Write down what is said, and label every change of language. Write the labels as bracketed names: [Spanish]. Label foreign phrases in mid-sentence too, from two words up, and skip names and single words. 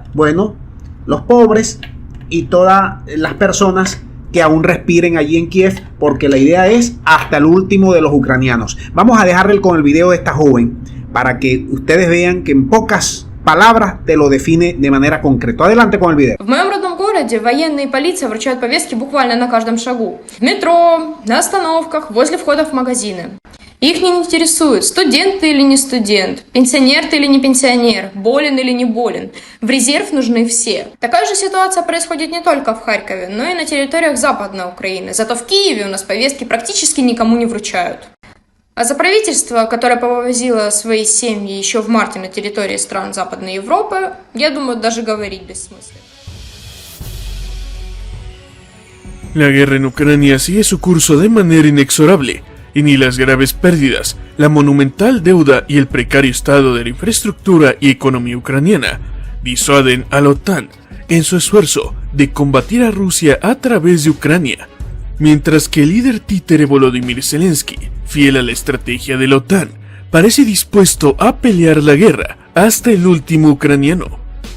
[Spanish] Bueno, los pobres y todas las personas que aún respiren allí en Kiev, porque la idea es hasta el último de los ucranianos. Vamos a dejarle con el video de esta joven para que ustedes vean que en pocas palabras te lo define de manera concreta. Adelante con el video. [Russian] В моем родном городе военные и полиция вручают повестки буквально на каждом шагу. В метро, на остановках, возле входов в магазины. Их не интересует, студент ты или не студент, пенсионер ты или не пенсионер, болен или не болен. В резерв нужны все. Такая же ситуация происходит не только в Харькове, но и на территориях Западной Украины. Зато в Киеве у нас повестки практически никому не вручают. А за правительство, которое повозило свои семьи еще в марте на территории стран Западной Европы, я думаю, даже говорить бессмысленно. [Spanish] La guerra en Ucrania sigue su curso de manera inexorable. Y ni las graves pérdidas, la monumental deuda y el precario estado de la infraestructura y economía ucraniana disuaden a la OTAN en su esfuerzo de combatir a Rusia a través de Ucrania, mientras que el líder títere Volodymyr Zelensky, fiel a la estrategia de la OTAN, parece dispuesto a pelear la guerra hasta el último ucraniano.